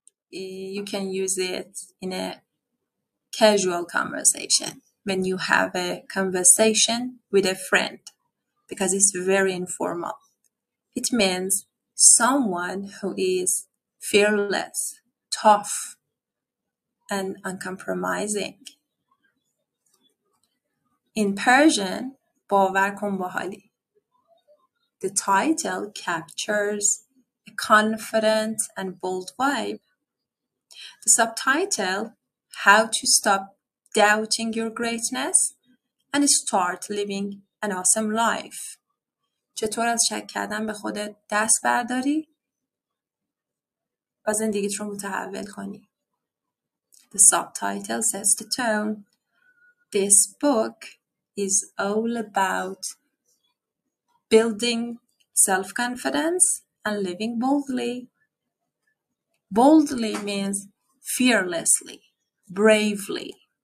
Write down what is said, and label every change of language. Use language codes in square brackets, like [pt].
[en] You can use it in a casual conversation when you have a conversation with a friend because it's very informal. It means someone who is fearless, tough, and uncompromising. In Persian, [fa] باور کن باحالی. [en] The title captures a confident and bold vibe. The subtitle, How to Stop Doubting Your Greatness and Start Living an Awesome Life. [fa] چطور از شک کردن به خودت دست برداری و زندگیت رو متحول کنی. [en] The subtitle sets the tone. This book is all about building self-confidence and living boldly. Boldly means fearlessly, bravely.